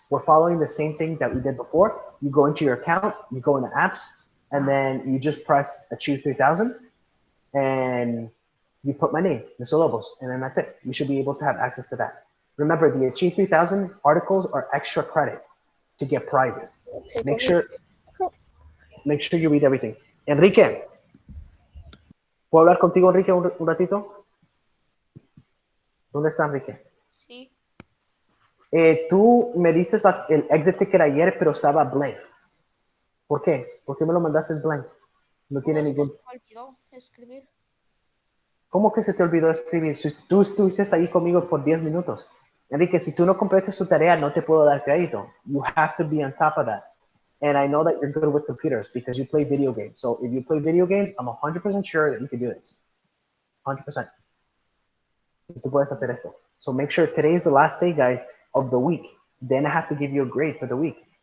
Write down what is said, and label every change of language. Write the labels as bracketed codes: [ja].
[en] We're following the same thing that we did before. You go into your account, you go into apps, and then you just press Achieve 3000, and you put my name, Mr. Lobos, and then that's it. You should be able to have access to that. Remember, the Achieve 3000 articles are extra credit to get prizes. Make sure you read everything. [es] Enrique, ¿puedo hablar contigo, Enrique, un ratito? ¿Dónde está Enrique? Sí. Tú me dices el exit ticket ayer, pero estaba blank. ¿Por qué? ¿Por qué me lo mandaste blank? No tiene ningún... Se me olvidó escribir. ¿Cómo que se te olvidó escribir? Si tú estuviste ahí conmigo por 10 minutos. Enrique, si tú no completas tu tarea, no te puedo dar crédito. [en] You have to be on top of that. And I know that you're good with computers because you play video games. So if you play video games, I'm 100% sure that you can do this. 100%. [es] Tú puedes hacer esto. [en] So make sure today is the last day, guys, of the week. Then I have to give you a grade for the week.